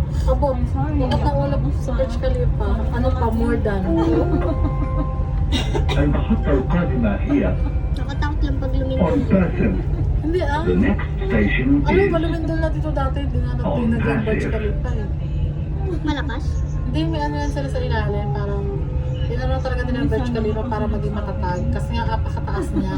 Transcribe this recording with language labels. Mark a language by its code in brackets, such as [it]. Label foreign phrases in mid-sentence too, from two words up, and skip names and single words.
[tl] Abo, bakit naulap sa Burj Khalifa? Ano pa, [en] more than? [ar] المحطة القادمة هي [tl] Nakatakot lang pag on lumindol. person. Hindi ah. [en] The next station [tl] Alam is mo, lumindol na dito dati, hindi nga nagtinag yung Burj Khalifa eh. Malakas. Hindi, may ano yan sila sa ilalim, parang tinuro talaga nila ang Burj Khalifa para maging matatag. Kasi nga, napakataas niya.